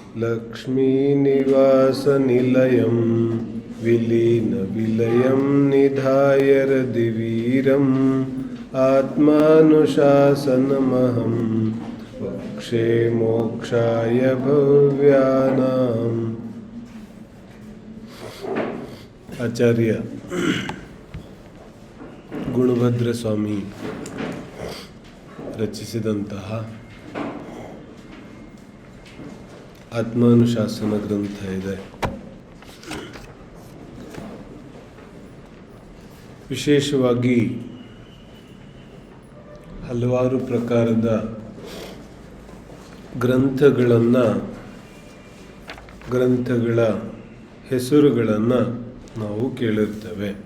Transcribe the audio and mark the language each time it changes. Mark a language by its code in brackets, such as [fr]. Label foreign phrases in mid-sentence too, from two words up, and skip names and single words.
[sa] लक्ष्मीनिवासनिलयं विलीनविलयं निधाय हृदिवीरम् आत्मानुशासनमहं वक्षे मोक्षाय भव्यानाम्. [kn] ಆಚಾರ್ಯ ಗುಣಭದ್ರ ಸ್ವಾಮಿ ರಚಿಸಿದಂತಹ ಆತ್ಮಾನುಶಾಸನ ಗ್ರಂಥ ಇದೆ. ವಿಶೇಷವಾಗಿ ಹಲವಾರು ಪ್ರಕಾರದ ಗ್ರಂಥಗಳ ಹೆಸರುಗಳನ್ನು ನಾವು ಕೇಳಿರ್ತೇವೆ.